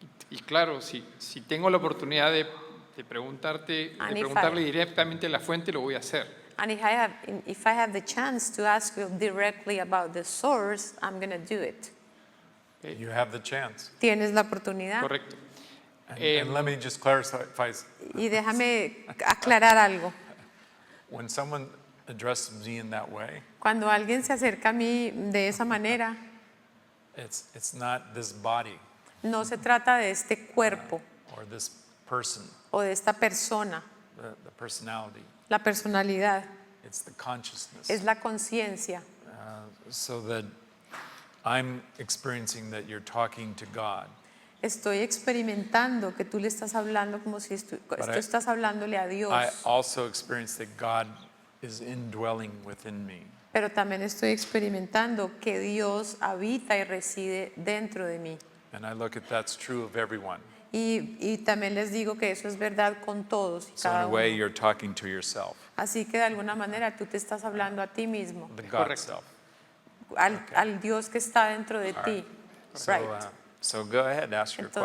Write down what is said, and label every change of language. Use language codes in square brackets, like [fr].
[es] Y claro, si tengo la oportunidad de preguntarle directamente a la fuente, lo voy a hacer. [en] And if I have the chance to ask you directly about the source, I'm going to do it. Okay. You have the chance. [es] Tienes la oportunidad. Correcto. [en] And let me just clarify. [es] Y déjame aclarar algo. [en] When someone addresses me in that way, [es] Cuando alguien se acerca a mí de esa manera, [en] it's not this body [es] no se trata de este cuerpo [en] or this person, [es] o de esta persona, [en] the personality. [es] la personalidad, [en] It's the consciousness. [es] es la conciencia. [en] So that I'm experiencing that you're talking to God. [es] Estoy experimentando que tú le estás hablando como si tú estás hablándole a Dios. [en] I also experience that God is indwelling within me. [es] Pero también estoy experimentando que Dios habita y reside dentro de mí. [en] And I look at that's true of everyone. [es] Y también les digo que eso es verdad con todos y [en] So in [es] cada [en] a way [es] uno. [en] you're talking to yourself, [es] Así que de alguna manera tú te estás hablando a ti mismo, [en] the God self. [es] al Dios que está dentro de ti. [en] So, so go ahead, ask your question.